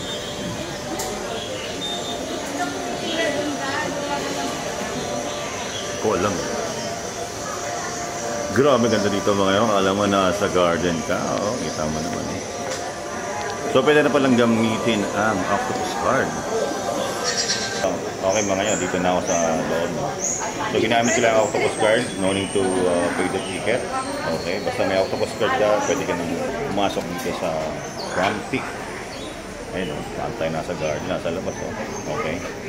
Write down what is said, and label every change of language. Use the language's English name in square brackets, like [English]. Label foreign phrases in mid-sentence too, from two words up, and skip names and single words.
[Filipino] Ko lang. Grabe ganda dito mga yun. Alam mo na sa garden ka. Oo, kita mo naman. So pwede na palang gamitin ang octopus card. Okay mga yun, dito na ako sa loob. So ginamit sila ang octopus card. [English] No need to pay the ticket. [Filipino] Okay, basta may octopus card ka, pwede ka nang pumasok dito sa Tram Peak. Ayun, tayo nasa garden, nasa labas. Okay.